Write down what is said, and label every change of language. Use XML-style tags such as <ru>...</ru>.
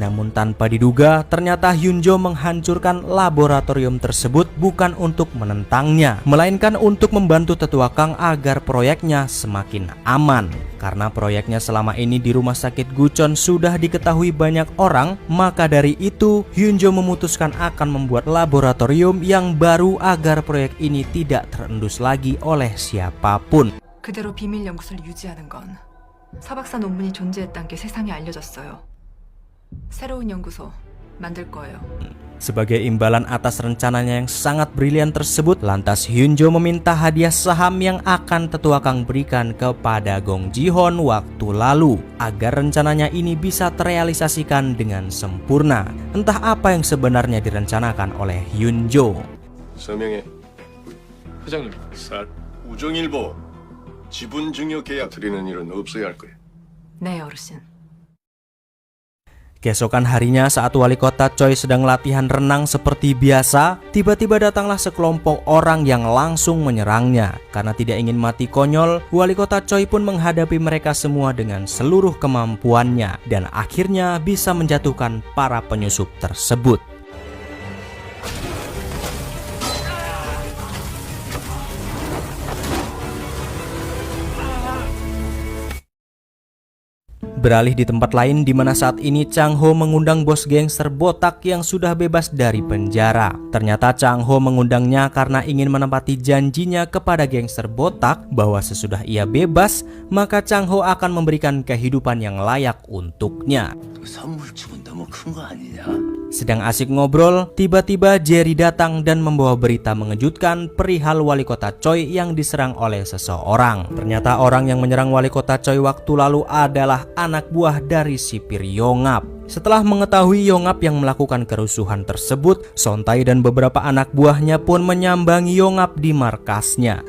<id>Namun tanpa diduga, ternyata Hyunjo menghancurkan laboratorium tersebut bukan untuk menentangnya, melainkan untuk membantu Tetua Kang agar proyeknya semakin aman. Karena proyeknya selama ini di rumah sakit Guchon sudah diketahui banyak orang, maka dari itu Hyunjo memutuskan akan membuat laboratorium yang baru agar proyek ini tidak terendus lagi oleh siapapun.</id> <ko>그대로 비밀 연구소를 유지하는 건 서박사 논문이 존재했다는 게 세상에 알려졌어요. 새로운 연구소 만들 거예요.</ko> <id>Sebagai imbalan atas rencananya yang sangat brilian tersebut, lantas Hyunjo meminta hadiah saham yang akan Tetua Kang berikan kepada Gong Ji-hoon waktu lalu agar rencananya ini bisa terrealisasikan dengan sempurna. Entah apa yang sebenarnya direncanakan oleh Hyunjo.</id> <ko>서명해. 회장님, 우정일보 지분 증여 계약 드리는 일은 없어야 할 거예요. 네, 어르신.</ko> <id>Keesokan harinya saat wali kota Choi sedang latihan renang seperti biasa, tiba-tiba datanglah sekelompok orang yang langsung menyerangnya. Karena tidak ingin mati konyol, wali kota Choi pun menghadapi mereka semua dengan seluruh kemampuannya dan akhirnya bisa menjatuhkan para penyusup tersebut. Beralih di tempat lain di mana saat ini Chang Ho mengundang bos gangster botak yang sudah bebas dari penjara. Ternyata Chang Ho mengundangnya karena ingin menepati janjinya kepada gangster botak bahwa sesudah ia bebas, maka Chang Ho akan memberikan kehidupan yang layak untuknya.</id> <ko>선물주문 너무 큰 거 아니냐?</ko> <id>Sedang asik ngobrol, tiba-tiba Jerry datang dan membawa berita mengejutkan perihal wali kota Choi yang diserang oleh seseorang. Ternyata orang yang menyerang wali kota Choi waktu lalu adalah anak buah dari sipir Yongap. Setelah mengetahui Yongap yang melakukan kerusuhan tersebut, Sontae dan beberapa anak buahnya pun menyambangi Yongap di markasnya.</id>